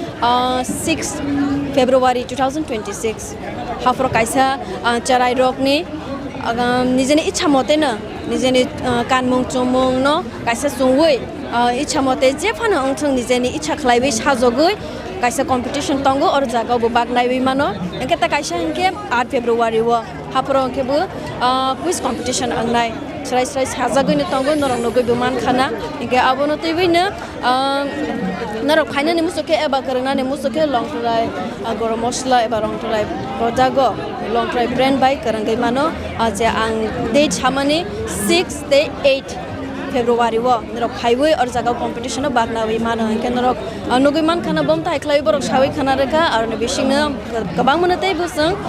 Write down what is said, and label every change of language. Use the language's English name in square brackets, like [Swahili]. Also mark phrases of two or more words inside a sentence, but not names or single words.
[Bodo] 6 February 2026 हाफ्रो कायसा चराय रकनि निजेनि इच्छा मते न निजेनि कानमुं चुमुं न कायसे सुंगै इच्छा मते जे फानो अंथों निजेनि इच्छा खलायबै साजगै कायसे कम्पिटिशन तंगो और जागावबो बागनायबै मानो एंके त कायसे एंके 8 February वो हाफ्रो एंकेबो [English] quiz competition [Bodo] आंनाय स्राय स्राय साजागैनो तंगो नरक नगै मान खाना एंके आबनो तैबैनो नरक खायनानि मुसुके एबा करनानि मुसुके लंथराय गरमस्ला एबा लंथराय प्रजागो लंथराय ब्रांड बाय करंगै मानो जे आं डेट सामानि 6 day 8 February वो नरक खाइबै और जागाव कम्पिटिशन बागनाबै मानो एंके नरक नगै मान खाना बम थाइख्लाय बरक सावै खाना रेखा आरो बिसिंनो गोबां मोनतै बुसं